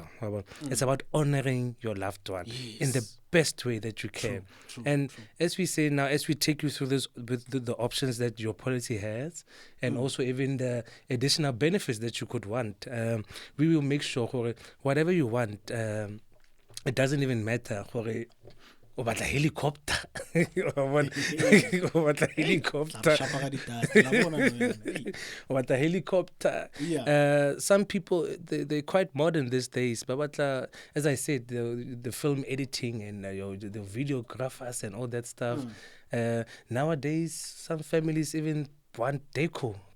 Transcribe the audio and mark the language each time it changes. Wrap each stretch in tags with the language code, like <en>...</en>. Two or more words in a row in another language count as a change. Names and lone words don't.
<en>It's about honoring your loved one in the best way that you can. True. As we say now, as we take you through this with the options that your policy has, and also even the additional benefits that you could want, we will make sure whatever you want, it doesn't even matter.</en> <st>O batla helicopter. O batla helicopter.</st> <en>Some people, they're quite modern these days. But as I said, the film editing and the videographers and all that stuff. Nowadays, some families even want deco.</en>